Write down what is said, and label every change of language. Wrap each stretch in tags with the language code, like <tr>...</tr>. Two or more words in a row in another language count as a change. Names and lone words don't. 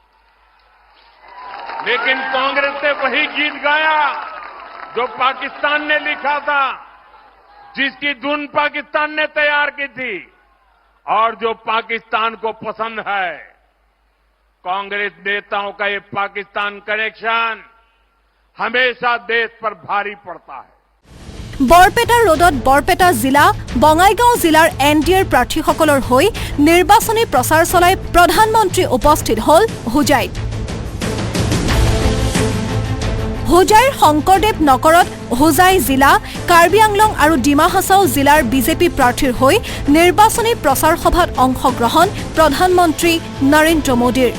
<hi>लेकिन कांग्रेस ने वही गीत गाया जो पाकिस्तान ने लिखा था, जिसकी धुन पाकिस्तान ने तैयार की थी और जो पाकिस्तान को पसंद है। कांग्रेस नेताओं का ये पाकिस्तान कनेक्शन हमेशा देश पर भारी पड़ता है।</hi> <as>বৰপেটা ৰোডত বৰপেটা জিলা বঙাইগাঁও জিলাৰ এনডিএৰ প্ৰাৰ্থীসকলৰ হৈ নিৰ্বাচনী প্ৰচাৰ চলাই প্ৰধানমন্ত্ৰী উপস্থিত হ'ল হোজাইত। হোজাইৰ শংকৰদেৱ নগৰত হোজাই জিলা, কাৰ্বি আংলং আৰু ডিমা হাছাও জিলাৰ বিজেপি প্ৰাৰ্থীৰ হৈ নিৰ্বাচনী প্ৰচাৰ সভাত অংশগ্ৰহণ প্ৰধানমন্ত্ৰী নৰেন্দ্ৰ মোদীৰ।</as>